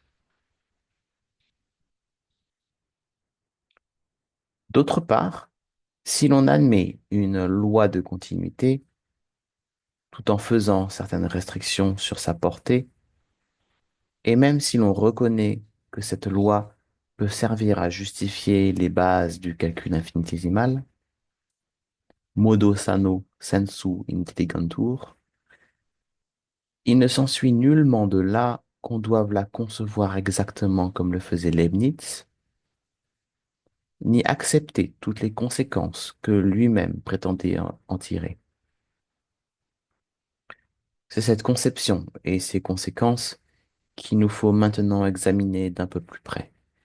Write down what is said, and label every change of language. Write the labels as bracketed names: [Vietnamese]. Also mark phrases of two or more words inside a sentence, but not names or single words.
[French] D'autre part, si l'on admet une loi de continuité, tout en faisant certaines restrictions sur sa portée, et même si l'on reconnaît que cette loi peut servir à justifier les bases du calcul infinitésimal, [Latin] modo sano sensu intelligentur, [French] il ne s'ensuit nullement de là qu'on doive la concevoir exactement comme le faisait Leibniz, ni accepter toutes les conséquences que lui-même prétendait en tirer. C'est cette conception et ses conséquences qu'il nous faut maintenant examiner d'un peu plus près.